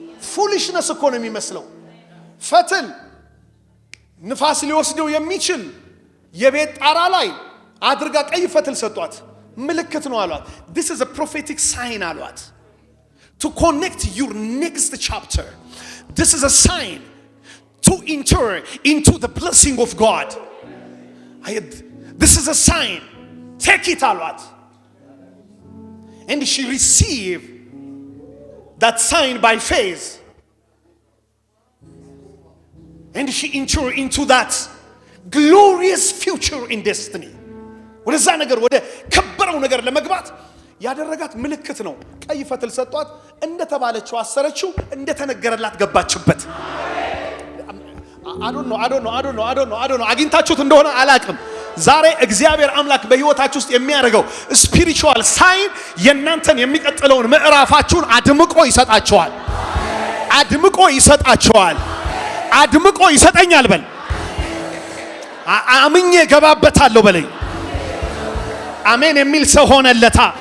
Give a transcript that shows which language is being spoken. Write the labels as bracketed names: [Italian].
[Amharic] ፉሊሽነስ እኮ ነው የሚመስለው። ፈትል ንፋስ ሊወስደው የሚችል የቤት ጣራ ላይ አድርጋ ቀይ ፈትል ሰጧት። ምልክት ነው አሏት። [English] this is a prophetic sign [Amharic] አሏት. [English] to connect your next chapter. This is a sign to enter into the blessing of God. This is a sign. Take it አሏት. And she received that sign by faith. And she entered into that glorious future in destiny. [Amharic] ወደዛ ነገር ወደ ከበረው ነገር ለመግባት ያደረጋት ምልክት ነው። ቀይ ፈትል ሰጧት። እንደተባለችው አሰረችው። እንደተነገረላት ገባችበት። [English] I don't know [Amharic] አግኝታችሁት እንደሆነ አላቅም። ዛሬ እግዚአብሔር አምላክ በህይወታችሁ ውስጥ የሚያደርገው ስፒሪቹዋል ሳይን የእናንተን የሚቀጥለውን ምዕራፋችሁን አድምቆ ይሰጣችኋል። አድምቆ ይሰጣችኋል። አድምቆ ይሰጠኛል በል። አምኜ ገባበታለሁ በለኝ። አሜን የሚል ሰው ሆነለታ።